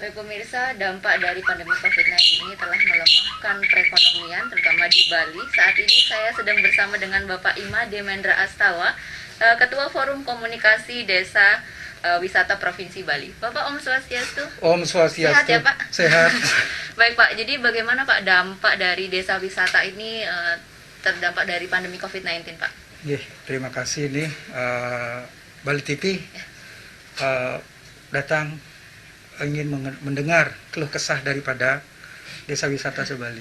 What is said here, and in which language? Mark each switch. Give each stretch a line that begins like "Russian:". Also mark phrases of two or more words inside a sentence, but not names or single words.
Indonesian: pemirsa, dampak dari pandemi COVID-19 ini telah melemahkan perekonomian, terutama di Bali. Saat ini saya sedang bersama dengan Bapak Ima Demendra Astawa, Ketua Forum Komunikasi Desa Wisata Provinsi Bali.
Balinese: Bapak, Om Swastiastu. Om Swastiastu.
Indonesian: Sehat ya Pak? Sehat. Baik Pak, jadi bagaimana Pak dampak dari desa wisata ini terdampak dari pandemi COVID-19 Pak? Terima kasih nih Bali TV datang ingin mendengar keluh kesah daripada desa wisata se-Bali.